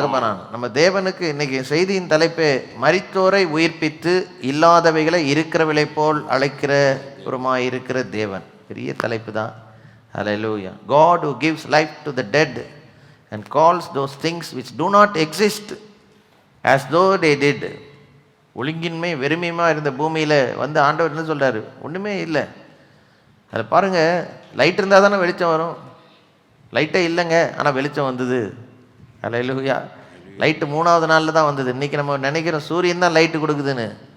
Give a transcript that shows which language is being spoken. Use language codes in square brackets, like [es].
[ta] தகப்பனான நம்ம தேவனுக்கு இன்னைக்கு செய்தியின் தலைப்பே மரித்தோரை உயிர்ப்பித்து இல்லாதவைகளை இருக்கிறவளை போல் அழைக்கிறவருமாய் இருக்கிற தேவன். பெரிய தலைப்பு தான். Hallelujah. [en] God who gives life to the dead and calls those things which do not exist as though they did. [ta] ஒழுங்கின்மை வெறுமையுமா இருந்த பூமியில் வந்து ஆண்டவர் என்ன சொல்கிறாரு? ஒன்றுமே இல்லை. அதில் பாருங்கள், லைட் இருந்தால் தானே வெளிச்சம் வரும். லைட்டே இல்லைங்க, ஆனால் வெளிச்சம் வந்தது. ஹல்லேலூயா. லைட்டு 3வது நாளில் தான் வந்தது. இன்றைக்கி நம்ம நினைக்கிறோம் சூரியன் தான் லைட்டு கொடுக்குதுன்னு.